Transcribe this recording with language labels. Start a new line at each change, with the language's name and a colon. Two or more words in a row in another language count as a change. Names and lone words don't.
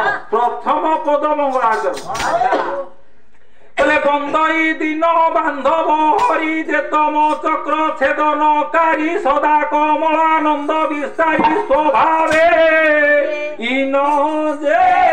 Odia: ପ୍ରଥମ ପଦ ମଙ୍ଗଳାଚରଣ ବନ୍ଦଇ ଦିନ ବାନ୍ଧବ ହରି ଯେ ତମ ଚକ୍ର ଛେଦନକାରୀ ସଦା କମଳାନନ୍ଦ ବିସ୍ତାରୀ ସ୍ୱଭାବେ ଇନ ଯେ